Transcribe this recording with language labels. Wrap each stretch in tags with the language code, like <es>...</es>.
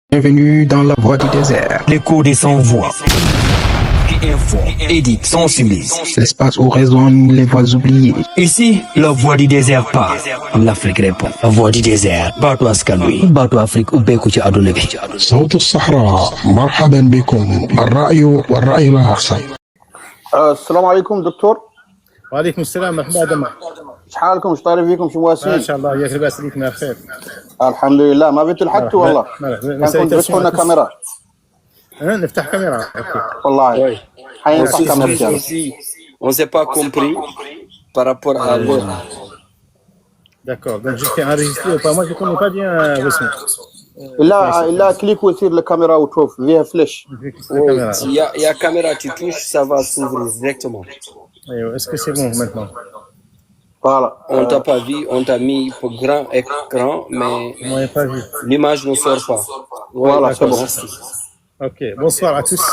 <fr>Bienvenue dans la voie du désert. L'écho des sans-voix. Qui informe, édite, sensibilise. L'espace où résonnent les voix oubliées. Ici, la voix du désert parle. L'Afrique répond. La voix du désert. Bateau Askalui. Bateau Afrique.</fr> <wo>Ubeko ci aduna bi.</wo> <ar>صوت الصحراء مرحبا بكم الرأي والرأي الآخر. السلام عليكم دكتور. وعليكم السلام مرحبا دما. شحالكم شطاري فيكم شو مواسين؟ ما شاء الله ياك لاباس عليك بخير. الحمد لله ما بنتوا لحقتوا والله. كان كنت تفتحوا لنا كاميرا. نفتح كاميرا اوكي. والله حينفتح كاميرا.</ar> <fr>On ne s'est pas compris par rapport à l'heure. D'accord, donc j'étais enregistré ou pas, moi je ne connais pas bien Wesson.</fr> <ar>لا كليك ويصير الكاميرا وتشوف فيها فلاش.</ar> <fr>Il y a caméra, tu touches, ça va s'ouvrir directement. Est-ce que c'est bon maintenant? Voilà. On t'a pas vu, on t'a mis pour grand écran, mais l'image ne sort pas. Voilà, c'est bon. Ok, bonsoir à tous.</fr>